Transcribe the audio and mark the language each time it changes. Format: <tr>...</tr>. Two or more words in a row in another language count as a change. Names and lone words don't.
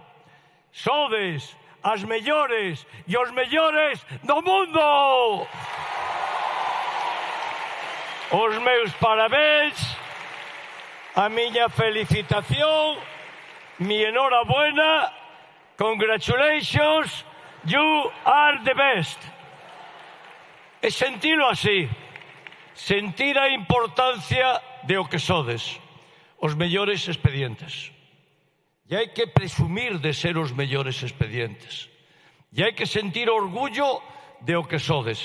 <gl>Sodes as mellores e os mellores do mundo. Os meus parabéns, a miña felicitación,</gl> <es>mi enhorabuena,</es> <en>congratulations, you are the best.</en> <gl>E sentilo así, sentir a importancia de o que sodes, os mellores expedientes. E hai que presumir de ser os mellores expedientes. E hai que sentir orgullo de o que sodes.</gl>